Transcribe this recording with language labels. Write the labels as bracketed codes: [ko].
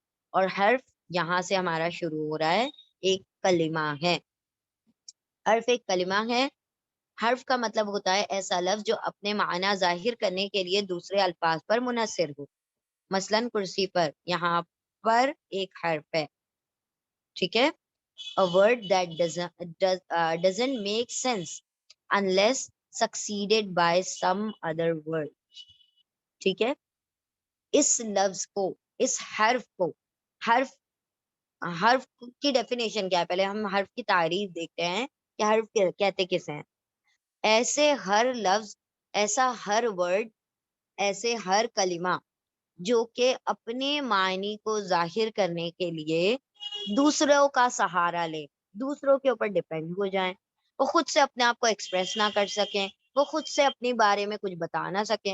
[ur] اور حرف یہاں سے ہمارا شروع ہو رہا ہے، ایک کلمہ ہے. حرف ایک کلمہ ہے. حرف کا مطلب ہوتا ہے ایسا لفظ جو اپنے معنی ظاہر کرنے کے لیے دوسرے الفاظ پر منحصر ہو. مثلاً کرسی پر، یہاں پر ایک حرف ہے. [en] ٹھیک ہے، a word that doesn't make sense unless succeeded by some other word. [ur] ٹھیک ہے، اس لفظ کو، اس حرف کو، حرف حرف کی ڈیفینیشن کیا ہے؟ پہلے ہم حرف کی تعریف دیکھتے ہیں کہ حرف کہتے کسے ہیں. ایسے ہر لفظ، ایسا ہر ورڈ، ایسے ہر کلمہ جو کہ اپنے معنی کو ظاہر کرنے کے لیے دوسروں کا سہارا لے، دوسروں کے اوپر ڈیپینڈ ہو جائیں، وہ خود سے اپنے آپ کو ایکسپریس نہ کر سکیں، وہ خود سے اپنے بارے میں کچھ بتا نہ سکیں.